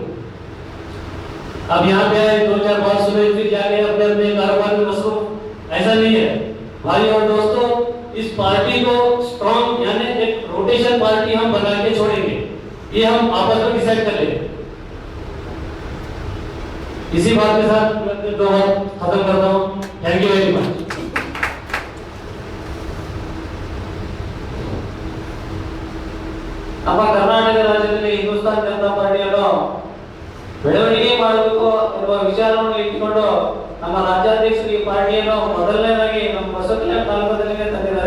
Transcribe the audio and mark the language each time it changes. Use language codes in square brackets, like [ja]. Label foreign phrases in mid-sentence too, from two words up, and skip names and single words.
[hi] अब यहाँ पे आए 2-4 बार सुबह फिर जाके अपने अपने कारोबार में मसरूफ, ऐसा नहीं है भाई और दोस्तों। इस पार्टी को स्ट्रॉन्ग यानी एक रोटेशन पार्टी हम बना के छोड़ेंगे, ये हम आपस में डिसाइड कर लेंगे। इसी बात के साथ मैं अपने 2 बात खत्म करता हूँ। [en] Thank you very much. [kn] ನಮ್ಮ ಕರ್ನಾಟಕ ರಾಜ್ಯದಲ್ಲಿ ಹಿಂದೂಸ್ತಾನ್ ಜನತಾ ಪಾರ್ಟಿಯನ್ನು ಬೆಳವಣಿಗೆ ಮಾಡಬೇಕು ಎನ್ನುವ ವಿಚಾರವನ್ನು ಇಟ್ಟುಕೊಂಡು ನಮ್ಮ ರಾಜ್ಯಾಧ್ಯಕ್ಷರು ಈ ಪಾರ್ಟಿಯನ್ನು ಮೊದಲನೇದಾಗಿ ನಮ್ಮ ಬಸವಕಲ್ಯಾಣ ತಾಲೂಕದಲ್ಲಿ ತಂದಿದ್ದಾರೆ.